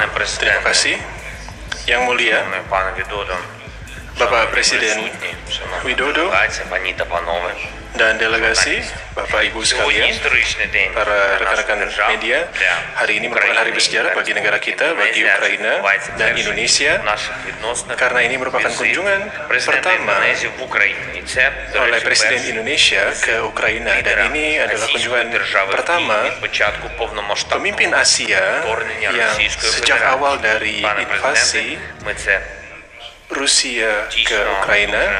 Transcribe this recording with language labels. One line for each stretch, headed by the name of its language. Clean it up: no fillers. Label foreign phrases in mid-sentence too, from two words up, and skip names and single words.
Indonesian: Terima
Ukrainian: президент,
Indonesian: kasih. Yang mulia,
Ukrainian: шановний пане Відодо,
Indonesian: Bapak Presiden
Ukrainian: шановні
Indonesian: Widodo
Ukrainian: делегації, пані та панове.
Indonesian: dan delegasi, Bapak Ibu
Ukrainian: Сьогодні
Indonesian: sekalian,
Ukrainian: історичний день
Indonesian: para
Ukrainian: для
Indonesian: rekan-rekan
Ukrainian: нашої держави,
Indonesian: media, hari ini merupakan hari bersejarah bagi negara kita, bagi Ukraina dan Indonesia, karena ini merupakan kunjungan pertama oleh Presiden Indonesia ke Ukraina, dan ini adalah kunjungan pertama pemimpin Asia yang sejak awal dari invasi Rusia ke Ukraina.